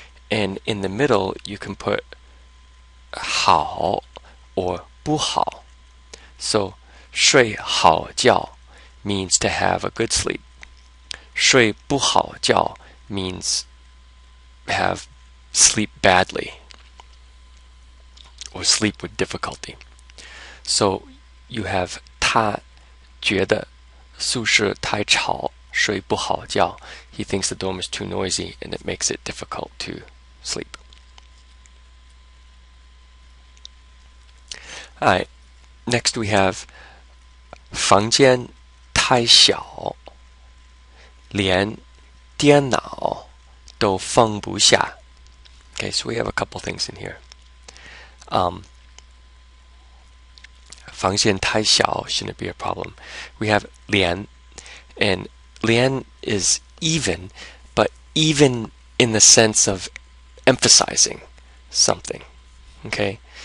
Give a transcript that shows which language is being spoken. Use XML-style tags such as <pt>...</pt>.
<en>And in the middle, you can put 好 or 不好. So 睡好觉 means to have a good sleep. 睡不好觉 means have sleep badly or sleep with difficulty. So you have</en> <zh>他觉得宿舍太吵，睡不好觉.</zh> <en>He thinks the dorm is too noisy and it makes it difficult to sleep. Alright, next we have</en> <zh>房间太小，连电脑都放不下.</zh> <en>Okay, so we have a couple things in here.</en> <zh>房间太小</zh> <en>shouldn't be a problem. We have 连, and 连 is even, but even in the sense of emphasizing something. Okay?</en>